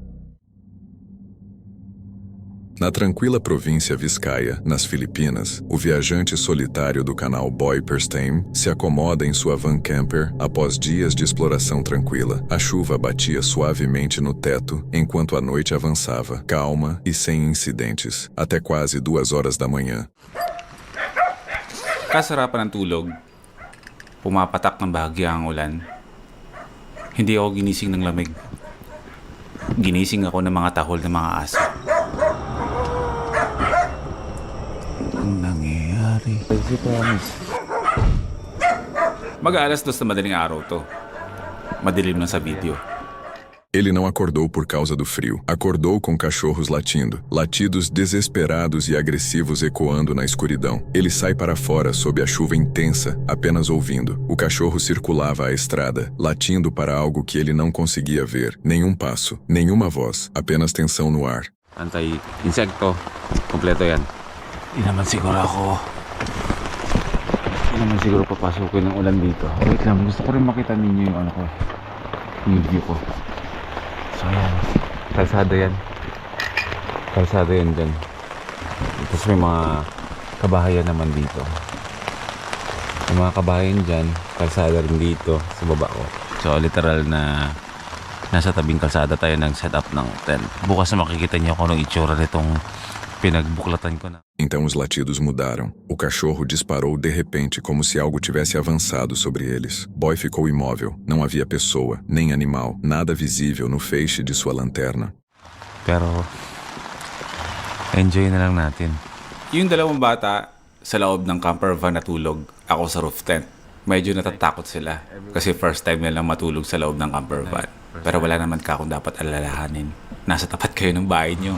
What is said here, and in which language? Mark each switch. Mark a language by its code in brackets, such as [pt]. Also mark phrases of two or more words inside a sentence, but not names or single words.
[pt] Na tranquila província Viscaia, nas Filipinas, o viajante solitário do canal Boy Perstein se acomoda em sua van camper após dias de exploração tranquila. A chuva batia suavemente no teto enquanto a noite avançava, calma e sem incidentes, até quase 2 horas da manhã. [tl] Kasarapan ng tulog. Pumapatak ng bahagya ang ulan. Hindi ako ginising ng lamig. Ginising ako ng mga tahol ng mga aso. Nangyayari. Mag-aalas 2 na madaling araw to. Madilim na sa video. [pt] Ele não acordou por causa do frio. Acordou com cachorros latindo, latidos desesperados e agressivos ecoando na escuridão. Ele sai para fora sob a chuva intensa, apenas ouvindo. O cachorro circulava a estrada, latindo para algo que ele não conseguia ver. Nenhum passo, nenhuma voz, apenas tensão no ar. [tl] Anti-insekto. Kompleto yan. Di naman siguro papasukin ng ulan dito. Wait lang, gusto ko rin makita ninyo yung ano ko. Yung view ko. So yan. Kalsada yan dyan. Tapos may mga kabahayan naman dito. May mga kabahayan dyan. Kalsada rin dito sa baba ko. So literal na nasa tabing kalsada tayo ng setup ng tent. Bukas na makikita niyo kung anong itsura nitong pinagbuklatan ko na. [pt] Então os latidos mudaram. O cachorro disparou de repente como se algo tivesse avançado sobre eles. Boy ficou imóvel. Não havia pessoa, nem animal, nada visível no feixe de sua lanterna. [tl] Pero enjoy na lang natin. Yung dalawang bata sa loob ng camper van natulog, ako sa roof tent. Medyo natatakot sila kasi [en] first time [tl] nilang matulog sa loob ng camper van. Pero wala naman ka kung dapat alalahanin. Nasa tapat kayo ng bahay nyo.